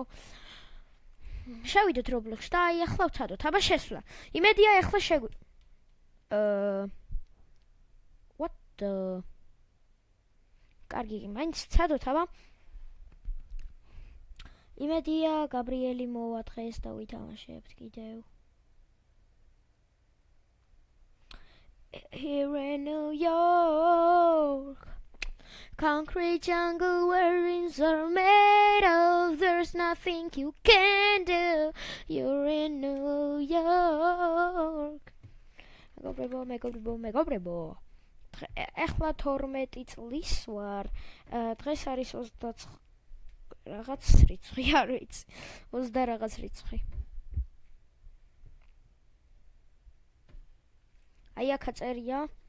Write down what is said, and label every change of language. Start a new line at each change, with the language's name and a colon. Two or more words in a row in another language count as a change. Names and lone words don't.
Georgian: შევიდეთ Roblox-ში და აი ახლა ვცადოთ, აბა შესვლა. იმედია ახლა
English: What the?
Georgian: კარგი, მაინც ვცადოთ, აბა. იმედია გაბრიელი მოვა დღეს და ვითამაშებთ კიდევ.
English: Here in New York, concrete jungle where dreams are made of. There's nothing you can do. You're in New York.
Georgian: მეგობრებო. ეხლა 12 წლის ვარ. დღეს არის 29 რაღაც რიცხვი, არ ვიცი. 20 რაღაც რიცხვი. აი აქ წერია.